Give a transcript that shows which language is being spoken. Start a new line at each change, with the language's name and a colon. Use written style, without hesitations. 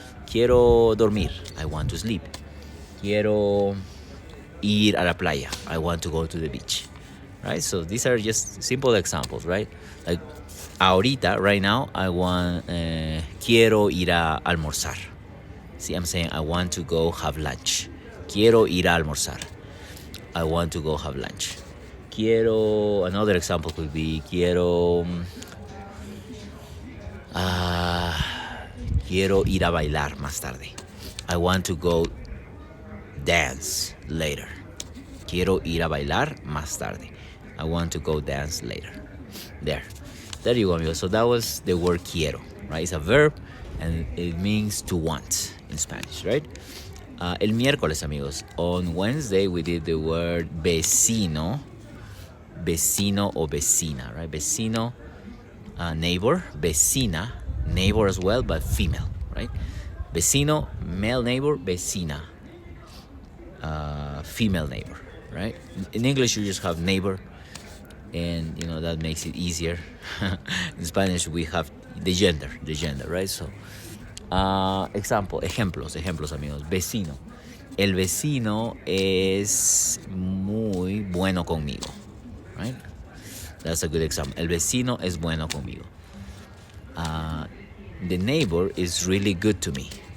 Spanish: Quiero dormir,
English: I want to sleep.
Spanish: Quiero ir a la playa,
English: I want to go to the beach, right? So these are just simple examples, right? Like ahorita, right now, I want
Spanish: quiero ir a almorzar.
English: See, I'm saying I want to go have lunch.
Spanish: Quiero ir a almorzar.
English: I want to go have lunch.
Spanish: Quiero,
English: another example could be
Spanish: quiero, quiero ir a bailar más tarde.
English: I want to go dance later.
Spanish: Quiero ir a bailar más tarde.
English: I want to go dance later. There you go, amigos. So that was the word quiero, right? It's a verb and it means to want in Spanish, right?
Spanish: El miércoles, amigos.
English: On Wednesday, we did the word vecino.
Spanish: Vecino o vecina, right? Vecino, neighbor.
English: Vecina, neighbor as well, but female, right? Vecino, male neighbor. Vecina, female neighbor, right? In English, you just have neighbor, and that makes it easier. In Spanish, we have the gender, right?
Spanish: So, ejemplos, amigos. Vecino. El vecino es muy bueno conmigo, right?
English: That's a good example.
Spanish: El vecino es bueno conmigo.
English: The neighbor is really good to me.